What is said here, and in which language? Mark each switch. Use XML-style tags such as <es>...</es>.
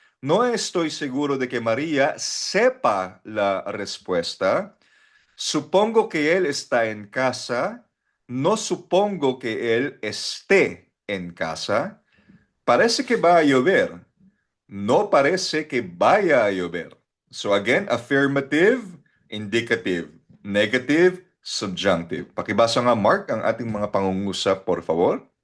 <es>No estoy seguro de que María sepa la respuesta. Supongo que él está en casa. No supongo que él esté en casa. Parece que va a llover. No parece que vaya a llover.</es> <en>So again, affirmative, indicative, negative, subjunctive.</en> <tl>Pakibasa nga, Mark, ang ating mga pangungusap,</tl> <es>por favor.</es>